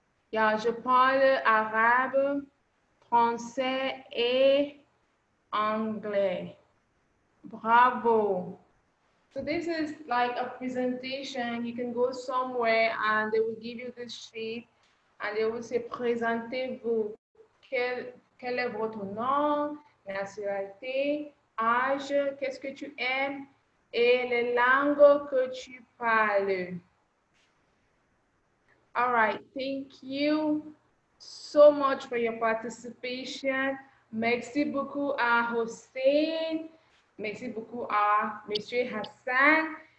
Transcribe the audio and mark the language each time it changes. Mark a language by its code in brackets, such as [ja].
[en] Yeah, [fr] je parle arabe, français et anglais. Bravo. [en] So this is like a presentation. You can go somewhere and they will give you this sheet and they will say présentez-vous. [fr] Quel est votre nom, nationalité, âge, qu'est-ce que tu aimes et les langues que tu parles. [en] All right, thank you so much for your participation. [fr] Merci beaucoup à Hossein. Merci beaucoup à Monsieur Hassan.